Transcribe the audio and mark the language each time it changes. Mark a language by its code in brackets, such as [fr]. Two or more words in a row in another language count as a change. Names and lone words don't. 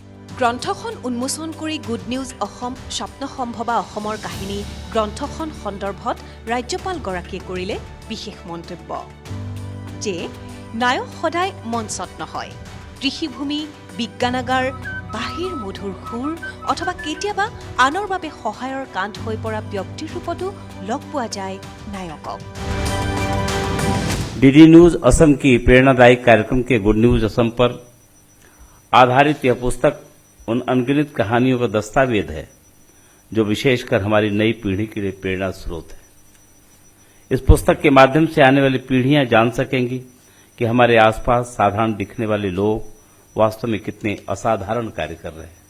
[as] গ্ৰন্থখন উন্মোচন কৰি গুড নিউজ অসম স্বপ্ন সম্ভৱা অসমৰ কাহিনী গ্ৰন্থখন সন্দৰ্ভত ৰাজ্যপালগৰাকীয়ে কৰিলে বিশেষ মন্তব্য যে নায়ক সদায় মঞ্চত নহয়, কৃষিভূমি, বিজ্ঞানাগাৰ, বাঁহীৰ মধুৰ সুৰ অথবা কেতিয়াবা আনৰ বাবে সহায়ৰ কান্ধ হৈ পৰা ব্যক্তিৰ ৰূপতো লগ পোৱা যায় নায়কক। [hi] डीडी न्यूज असम की प्रेरणादायी कार्यक्रम के गुड न्यूज असम पर आधारित यह पुस्तक उन अनगिनत कहानियों का दस्तावेज है जो विशेषकर हमारी नई पीढ़ी के लिए प्रेरणा स्रोत है। इस पुस्तक के माध्यम से आने वाली पीढ़ियां जान सकेंगी कि हमारे आसपास साधारण दिखने वाले लोग वास्तव में कितने असाधारण कार्य कर रहे हैं।